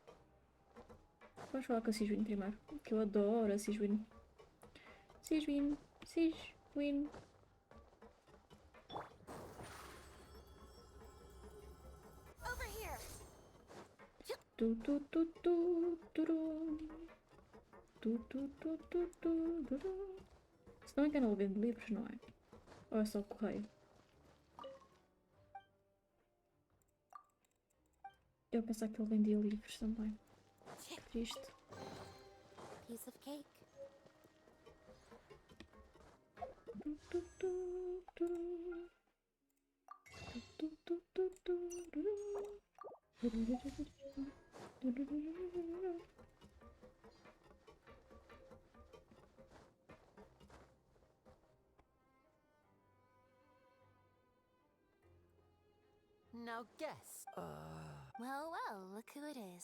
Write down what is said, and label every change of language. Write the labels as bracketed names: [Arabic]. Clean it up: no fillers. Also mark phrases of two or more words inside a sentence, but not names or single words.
[Portuguese] Vamos falar com a Ciswin primeiro, que eu adoro a Ciswin. Ciswin, Siege, win. [English] Over here. Tu, tu, tu, tu, turum. Tu, tu, tu, tu, tu, turum. [Portuguese] Se não me engano, ele vende livros, não é? Ou é só o correio? Eu pensava que ele vendia livros também. Que triste. [English] Piece of cake. Tu, tu, tu, turum. Tu, tu, tu, tu, turum. Now guess. Well, well, look who it is.